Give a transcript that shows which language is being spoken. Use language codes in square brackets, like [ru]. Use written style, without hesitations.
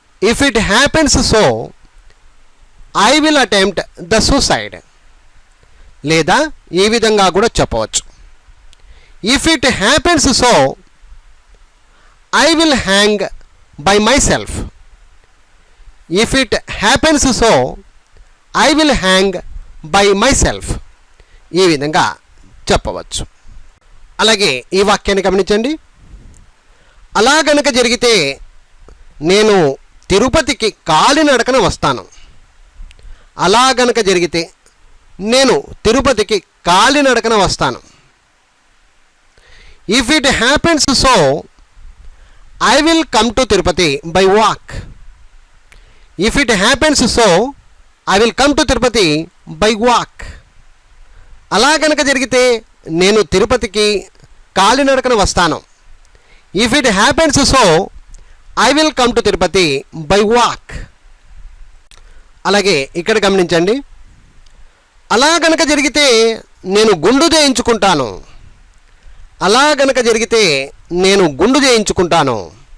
[en] If it happens so I will attempt the suicide. [te] లేదా ఈ విధంగా కూడా చెప్పవచ్చు. [en] If it happens so I will hang by myself. If it happens so, I will hang by myself. [te] ఈ విధంగా చెప్పవచ్చు. అలాగే ఈ వాక్యాన్ని గమనించండి. అలా గనక జరిగితే నేను తిరుపతికి కాలినడకన వస్తాను. అలా గనక జరిగితే నేను తిరుపతికి కాలినడకన వస్తాను. [en] If it happens so, I will come to Tirupati by walk. If it happens so, I will come to Tirupati by walk. [te] అలా గనక జరిగితే నేను తిరుపతికి కాలినడకన వస్తాను. [en] If it happens so, I will come to Tirupati by walk. [te] అలాగే ఇక్కడ గమనించండి. అలా గనక జరిగితే నేను గుండు చేయించుకుంటాను. అలా గనక జరిగితే నేను గుండు చేయించుకుంటాను.